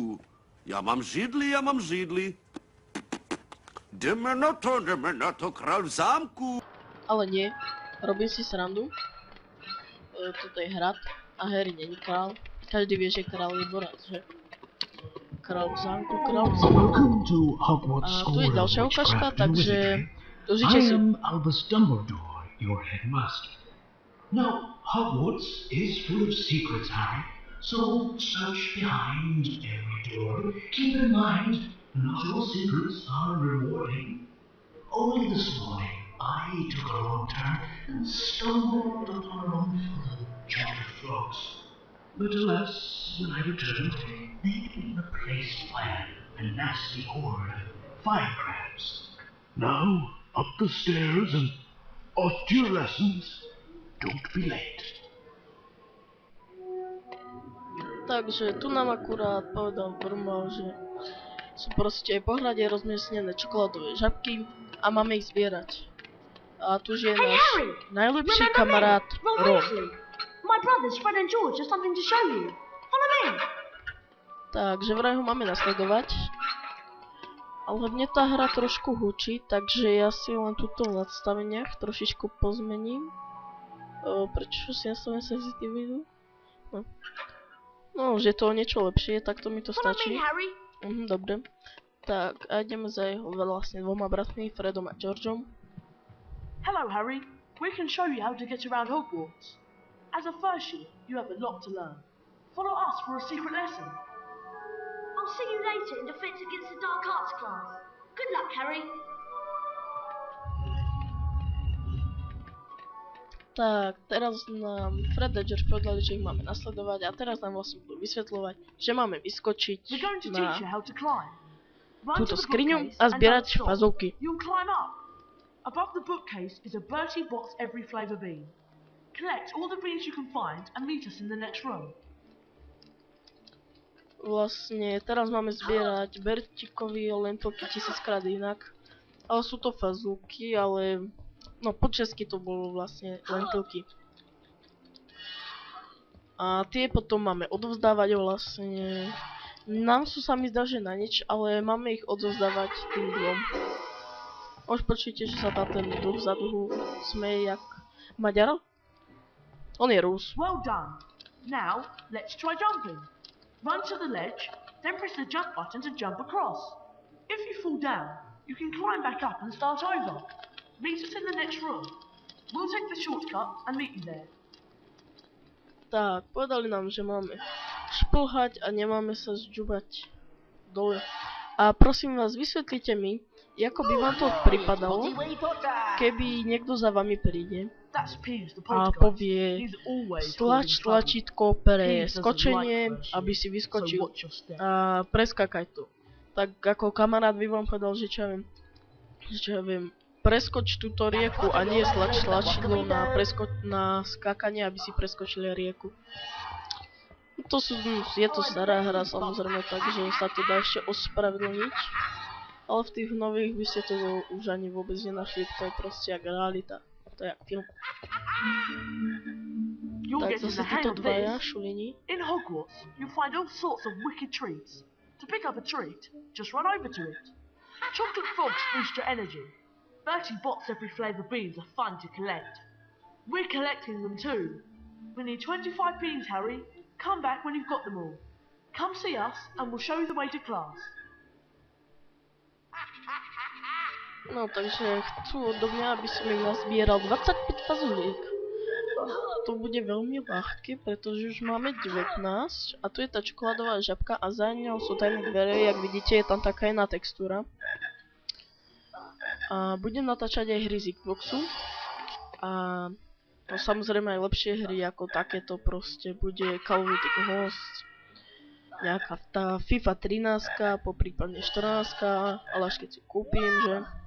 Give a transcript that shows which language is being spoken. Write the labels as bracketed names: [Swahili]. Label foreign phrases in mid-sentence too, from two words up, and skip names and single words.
[Czech] Ja mám židli. Jdeme na to, král v zámku. [Slovak] Ale nie. Robím si srandu. [Czech] Toto je hrad a Harry není král. [Slovak] Každý vie, že král je dvoraz, že? Král v zámku, král v zámku. A tu je ďalšia ukážka, takže užite si. [English] I am Albus Dumbledore, your headmaster. Now, Hogwarts is full of secrets, Harry, so search behind every door. Keep in mind, not all secrets are rewarding. Only this morning, I took a wrong turn and stumbled upon a room full of chocolate frogs. But alas, when I returned, they'd been replaced by a nasty horde of fire crabs. Now, up the stairs and off to your lessons. Don't be late. [Slovak] Takže tu nám akurát povedal Brumbal, že sú proste po hrade rozmiestnené čokoládové žabky a máme ich zbierať. A tu je náš najlepší kamarát Ron. [English] My brothers Fred and George have something to show you. Follow me. [Slovak] Takže vraj ho máme nasledovať. Ale mne tá hra trošku hučí, takže ja si len tuto v nadstaveniach trošičku pozmením. Prečo si nastavím senzitivitu? No, už je to niečo lepšie, tak to mi to stačí. Dobre. Tak, a ideme za jeho vlastne dvoma bratmi, Fredom a Georgeom. [English] Hello, Harry. We can show you how to get around Hogwarts. As a first year, you have a lot to learn. Follow us for a secret lesson. I'll see you later in Defense Against the Dark Arts class. Good luck, Harry. [Slovak] Tak, teraz nám Fred Ledger povedali, že ich máme nasledovať a teraz nám vlastne budú vysvetľovať, že máme vyskočiť [English] We're going to [Slovak] na [English] teach you how to climb. Run [Slovak] túto [English] to the [Slovak] skriňu [English] bookcase [Slovak] a [English] and [Slovak] zbierať [English] don't stop. [Slovak] fazulky. [English] You'll climb up. Above the bookcase is a Bertie Bott's Every Flavour bean. Collect all the beans you can find and meet us in the next room. [Slovak] Vlastne teraz máme zbierať Bertíkovi lentovky 1000-krát inak. Ale sú to fazulky, ale no po česky to bolo vlastne lentilky. A tie potom máme odovzdávať vlastne. Nám sú sa mi zdá, že na nič, ale máme ich odovzdávať tým dvom. Už počujete, že sa tam ten duch vzadu smeje jak Maďar? On je Rus. [English] Well done. Now, let's try jumping. Run to the ledge, then press the jump button to jump across. If you fall down, you can climb back up and start over. Meet us in the next room. We'll take the shortcut and meet you there. [Slovak] Tak, povedali nám, že máme šplhať a nemáme sa zďubať dole. A prosím vás, vysvetlite mi, ako by vám to pripadalo, keby niekto za vami príde [English] That's Piers, the [Slovak] a [English] poltergeist. [Slovak] povie [English] He's always [Slovak] stlač [English] causing trouble. [Slovak] tlačítko pre [English] Piers doesn't [Slovak] skočenie, [English] like fresh [Slovak] aby si [English] air, so [Slovak] vyskočil [English] watch your step. [Slovak] a preskakaj to. Tak ako kamarát by vám povedal, že čo ja viem, preskoč túto rieku a nie stlač tlačidlo na skákanie, aby si preskočili rieku. Je to stará hra samozrejme, takže sa to dá ešte ospravedlniť. Ale v tých nových by ste to už ani vôbec nenašli, to je proste jak realita. To je jak film. [English] You'll [Slovak] Tak [English] get in [Slovak] zase [English] the hang [Slovak] títo [English] of [Slovak] dvaja [English] this. [Slovak] šulini. [English] In Hogwarts, you'll find all sorts of wicked treats. To pick up a treat, just run over to it. Chocolate frogs boost your energy. Bertie Bott's Every Flavour beans are fun to collect. We're collecting them too. We need 25 beans, Harry. Come back when you've got them all. Come see us and we'll show you the way to class. [Slovak] No takže chcú odo mňa, aby som im nazbieral 25 fazuliek. To bude veľmi ľahké, pretože už máme 19 a tu je tá čokoládová žabka a za ňou sú tajné dvere, jak vidíte je tam taká iná textúra. A budem natáčať aj hry z Xboxu a no samozrejme aj lepšie hry ako takéto proste bude Call of Duty Ghost, nejaká tá FIFA 13, poprípadne 14, ale až keď si kúpim, že?